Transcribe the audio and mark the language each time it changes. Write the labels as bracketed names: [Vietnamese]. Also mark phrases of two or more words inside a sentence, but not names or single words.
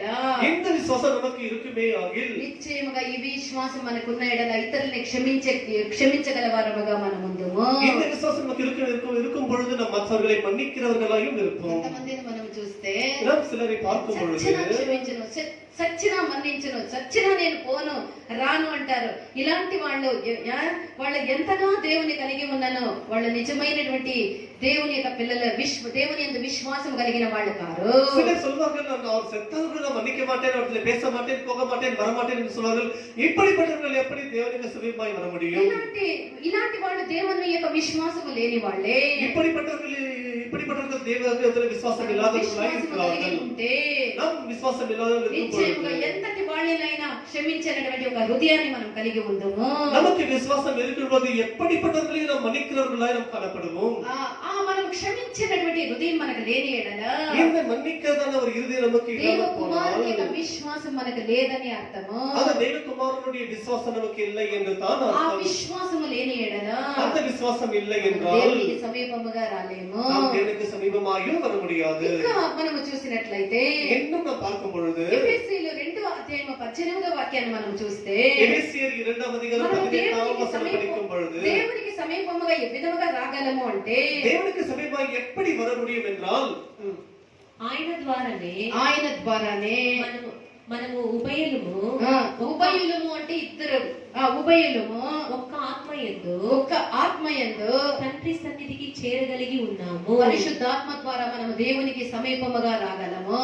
[Tamil] இந்த விசுவாசம் நமக்கு இருக்குமே ஆகில் [Telugu] నిశ్చయముగా ఈ విశ్వాసం మనకున్న ఎడల ఇతరుల్ని క్షమించగల వారముగా మనం ఉందుము. [Tamil] இந்த விசுவாசம் நமக்கு இருக்கும் பொழுது நாம் மற்றவர்களை மன்னிக்கிறவர்களாயும் இருப்போம். [Telugu] కొంతమందిని మనం చూస్తే [Tamil] நாம் சிலரை பார்க்கும் பொழுது [Telugu] చచ్చినా క్షమించను, చచ్చినా మన్నించను, చచ్చినా నేను పోను రాను అంటారు. ఇలాంటి వాళ్ళు వాళ్ళు ఎంతగా దేవుని కలిగి ఉన్నానో వాళ్ళు నిజమైనటువంటి దేవుని యొక్క పిల్లల దేవుని యందు విశ్వాసం కలిగిన వాళ్ళు కారు. [Tamil] சிலர் சொல்வார்கள் நான் அவர் செத்தவர்கள் நான் மன்னிக்க மாட்டேன், அவர்களை பேச மாட்டேன், போக மாட்டேன், வர மாட்டேன் என்று சொல்வார்கள். இப்படிப்பட்டவர்கள் எப்படி தேவனுக்கு சமீபமாய் வர முடியும்? [Telugu] ఇలాంటి వాళ్ళు దేవుని యొక్క విశ్వాసము లేని వాళ్ళే. [Tamil] இப்படிப்பட்டவர்கள் தேவனிடத்தில் விசுவாசம் இல்லாதவர்களாய் இருக்கிறார்கள். நாம் விசுவாசம் இல்லாதவர்கள் [Telugu] నిశ్చయముగా ఎంతటి వాళ్ళైనా క్షమించేటువంటి ఒక హృదయాన్ని మనం కలిగి ఉందాము. [Tamil] நமக்கு விசுவாசம் இருக்கும்போது எப்படிப்பட்டவர்களை நாம் மன்னிக்கிறவர்களாய் நாம் காணப்படுவோம். [Telugu] మనం క్షమించేటువంటి హృదయం మనకు లేని ఎడల [Tamil] இந்த மன்னிக்கிறதான ஒரு இருதயம் நமக்கு இல்லாமல் போனால் [Telugu] విశ్వాసం మనకు లేదని అర్థము. [Tamil] அந்த தேவகுமாரனுடைய விசுவாசம் நமக்கு இல்லை என்று தான் [Telugu] ఆ [Tamil] அர்த்தம். [Telugu] విశ్వాసము లేని ఎడల [Tamil] அந்த விசுவாசம் இல்லை என்றால் [Telugu] దేవునికి సమీపముగా రాలేము. [Tamil] நாம் தேவனுக்கு சமீபமாயும் வர முடியாது. [Telugu] ఇంకా మనము చూసినట్లయితే [Tamil] இன்னும் நாம் பார்க்கும் பொழுது [Telugu] ఎఫెసీయులు 2వ అధ్యాయం 18వ వాక్యాన్ని మనం చూస్తే ఎఫెసీయులు 2వ అధ్యాయం 18వ వచనం [Tamil] படிக்கும் பொழுது [Telugu] దేవునికి సమీపముగా ఏ విధముగా రాగలము అంటే దేవునికి సమీపంగా [Tamil] எப்படி వర முடியும் என்றால் [Telugu] ఆయన ద్వారానే మనము ఉభయులము అంటే ఇద్దరు ఉభయులము ఒక్క ఆత్మయందు తండ్రి సన్నిధికి చేరగలిగి ఉన్నాము. పరిశుద్ధాత్మ ద్వారా మనము దేవునికి సమీపముగా రాగలము.